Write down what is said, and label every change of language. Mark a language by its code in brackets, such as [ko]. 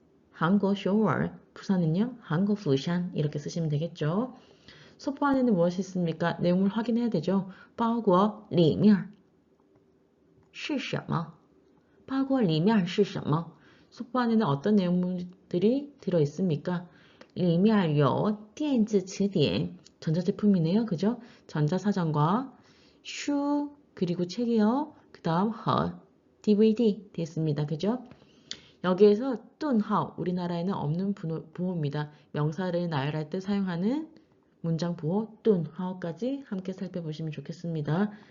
[ko] 한국 서울, 부산은요? 한국 부산 이렇게 쓰시면 되겠죠. 소포 안에는 무엇이 있습니까? 내용을 확인해야 되죠. [zh] 包裹里面是什么? 包裹里面是什么? [ko] 소포 안에는 어떤 내용들이 들어있습니까? [zh] 里面有电子词典, [ko] 전자제품이네요. 그죠? 전자사전과 슈, 그리고 책이요. 그 다음 허, DVD 됐습니다. 그죠? 여기에서 뚠하오, 우리나라에는 없는 부호입니다. 명사를 나열할 때 사용하는 문장 부호 뚠하오까지 함께 살펴보시면 좋겠습니다.